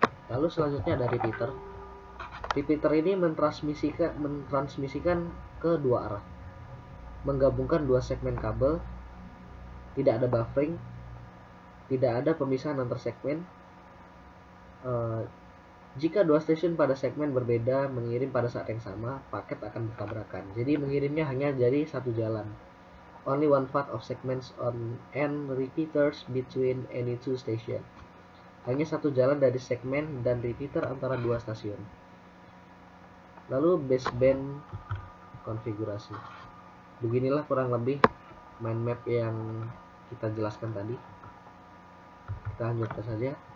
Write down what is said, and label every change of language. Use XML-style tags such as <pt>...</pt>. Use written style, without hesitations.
<id>Lalu selanjutnya ada repeater. Repeater ini mentransmisikan ke dua arah, menggabungkan dua segmen kabel, tidak ada buffering, tidak ada pemisahan antar segmen. Jika dua stasiun pada segmen berbeda mengirim pada saat yang sama, paket akan bertabrakan. Jadi mengirimnya hanya dari satu jalan.</id> <en>Only one path of segments on and repeaters between any two station.</en> <id>Hanya satu jalan dari segmen dan repeater antara dua stasiun. Lalu baseband konfigurasi. Beginilah kurang lebih mind map yang kita jelaskan tadi. Kita lanjutkan saja.</id>